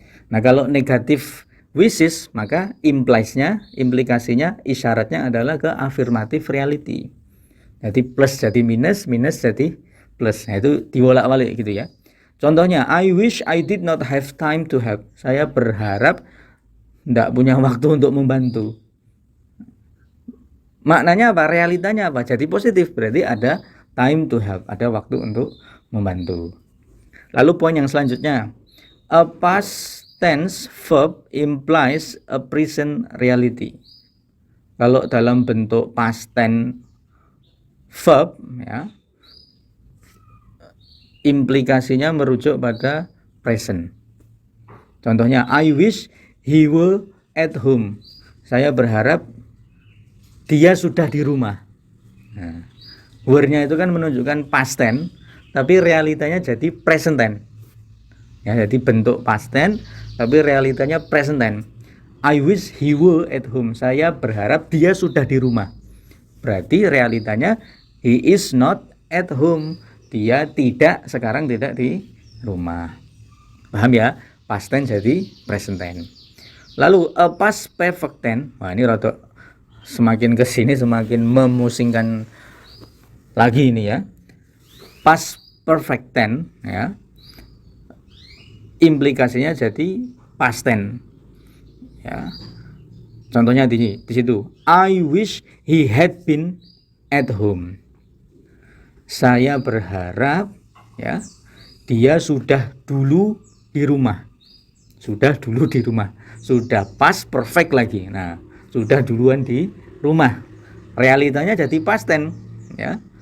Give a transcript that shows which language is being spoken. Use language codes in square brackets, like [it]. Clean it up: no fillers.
[id] Nah, kalau negatif wishes, maka implikasinya, isyaratnya adalah ke affirmative reality. Jadi plus jadi minus, minus jadi plus. Nah, itu dibolak-balik gitu ya. Contohnya, [en] I wish I did not have time to help. [id] Saya berharap tidak punya waktu untuk membantu. Maknanya apa? Realitanya apa? Jadi positif, berarti ada [en] time to help, [id] ada waktu untuk membantu. Lalu poin yang selanjutnya, [en] a past tense verb implies a present reality. [id] Kalau dalam bentuk past tense verb, ya, implikasinya merujuk pada present. Contohnya, [en] I wish he were at home. [id] Saya berharap dia sudah di rumah. Nah, were-nya itu kan menunjukkan past tense, tapi realitanya jadi present tense. Ya, jadi bentuk past tense, tapi realitanya present tense. [en] I wish he were at home. [id] Saya berharap dia sudah di rumah. Berarti realitanya [en] he is not at home. [id] Dia sekarang tidak di rumah. Paham ya? Past tense jadi present tense. Lalu [en] a past perfect tense. [id] Wah, ini rada semakin kesini semakin memusingkan lagi ini ya. Past perfect tense ya. Implikasinya jadi past tense. Ya. Contohnya di situ. [en] I wish he had been at home. [id] Saya berharap ya dia sudah dulu di rumah. Sudah dulu di rumah. Sudah past perfect lagi. Nah, sudah duluan di rumah. Realitanya jadi past tense ya.